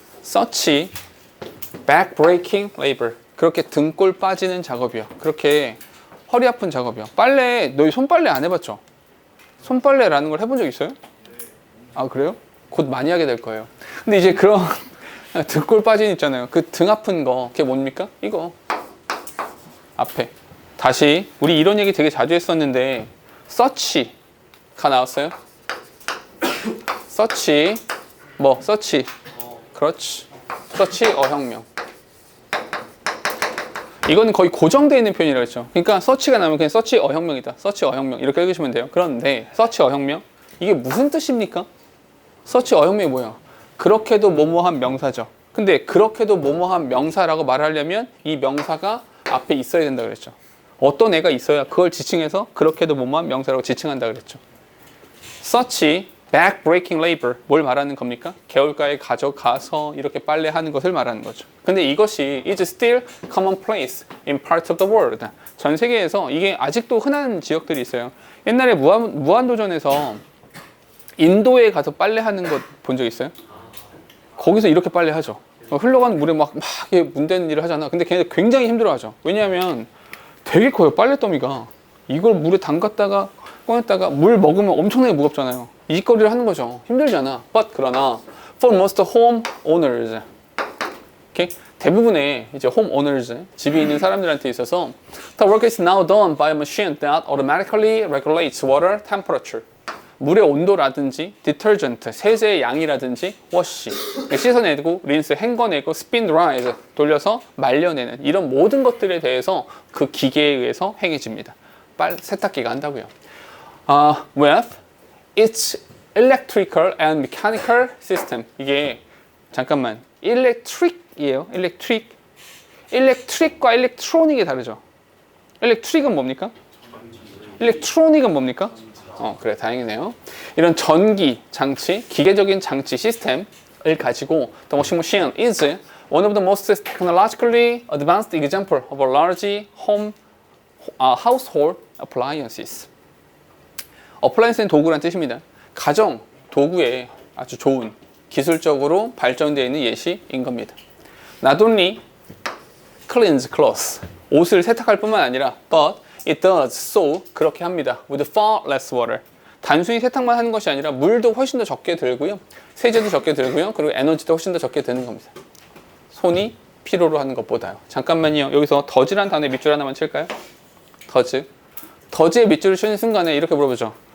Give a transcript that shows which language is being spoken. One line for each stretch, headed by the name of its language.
English: such back-breaking labor.
Korean: 그렇게 등골 빠지는 작업이요. 그렇게 허리 아픈 작업이요. 빨래, 너희 손빨래 안 해봤죠? 손빨래라는 걸 해본 적 있어요? 그래요? 곧 많이 하게 될 거예요. 근데 이제 그런 등골 빠진 있잖아요. 그 등 아픈 거, 그게 뭡니까? 이거. 앞에. 다시, 우리 이런 얘기 되게 자주 했었는데, such가 나왔어요. such, such. 그렇지. such 어혁명. 이건 거의 고정되어 있는 표현이라고 했죠. 그러니까 서치가 나오면 그냥 서치 어혁명이다. 서치 어혁명 이렇게 읽으시면 돼요. 그런데 서치 어혁명 이게 무슨 뜻입니까? 서치 어혁명이 뭐야? 그렇게도 뭐뭐한 명사죠. 근데 그렇게도 뭐뭐한 명사라고 말하려면 이 명사가 앞에 있어야 된다 그랬죠. 어떤 애가 있어야 그걸 지칭해서 그렇게도 뭐뭐한 명사라고 지칭한다 그랬죠. 서치 back-breaking labor, 뭘 말하는 겁니까? 개울가에 가져가서 이렇게 빨래하는 것을 말하는 거죠. 근데 이것이
English: is still commonplace in parts of the world.
Korean: 전 세계에서 이게 아직도 흔한 지역들이 있어요. 옛날에 무한도전에서 인도에 가서 빨래하는 것 본 적 있어요? 거기서 이렇게 빨래하죠. 흘러가는 물에 막 문대는 일을 하잖아. 근데 걔네들 굉장히 힘들어하죠. 왜냐하면 되게 커요, 빨래더미가. 이걸 물에 담갔다가 꺼냈다가 물 먹으면 엄청나게 무겁잖아요. 이 거리를 하는 거죠. 힘들잖아.
English: But
Korean: 그러나
English: for most home owners, okay?
Korean: 대부분의 이제 home owners, 집이 있는 사람들한테 있어서
English: the work is now done by a machine that automatically regulates water temperature.
Korean: 물의 온도라든지 디터전트, 세제의 양이라든지 워시, 씻어내고 린스, 헹궈내고 스핀 드라이즈, 돌려서 말려내는 이런 모든 것들에 대해서 그 기계에 의해서 행해집니다. 세탁기가 한다고요.
English: With its electrical and mechanical system.
Korean: 이게 잠깐만 electric이에요. electric과 electronic이 다르죠. electric은 뭡니까? electronic은 뭡니까? 그래, 다행이네요. 이런 전기 장치, 기계적인 장치 시스템을 가지고
English: the washing machine is one of the most technologically advanced example of a large household appliances.
Korean: appliance는 도구란 뜻입니다. 가정 도구에 아주 좋은 기술적으로 발전되어 있는 예시인 겁니다.
English: Not only cleans clothes,
Korean: 옷을 세탁할 뿐만 아니라
English: but it does so,
Korean: 그렇게 합니다.
English: with far less water.
Korean: 단순히 세탁만 하는 것이 아니라 물도 훨씬 더 적게 들고요. 세제도 적게 들고요. 그리고 에너지도 훨씬 더 적게 드는 겁니다. 손이 필요로 하는 것보다요. 잠깐만요. 여기서 더즈란 단어의 밑줄 하나만 칠까요? 더즈. 더즈의 밑줄을 치는 순간에 이렇게 물어보죠.